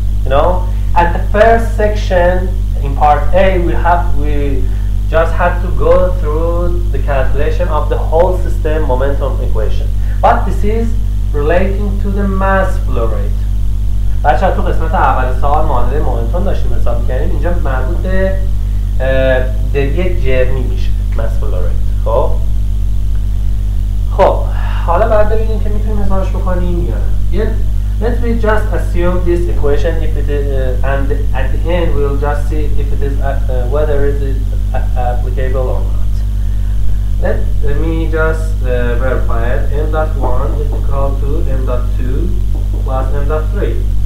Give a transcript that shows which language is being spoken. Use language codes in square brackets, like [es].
[en] You know, at the first section in part A, we just had to go through the calculation of the whole system momentum equation. But this is relating to the mass flow rate. [fa] بچه‌ها تو قسمت اول سوال معادله مومنتوم داشتیم حساب می‌کردیم. اینجا مربوط به دریه جرمی میشه mass flow rate. خب حالا باید ببینیم که میتونیم حسابش بکنیم یا نه. [en] Let's we just assume this equation if it is, and at the end we'll just see if it is whether it is applicable or not. Let me just verify it. M dot 1 is equal to M dot 2 plus M dot 3.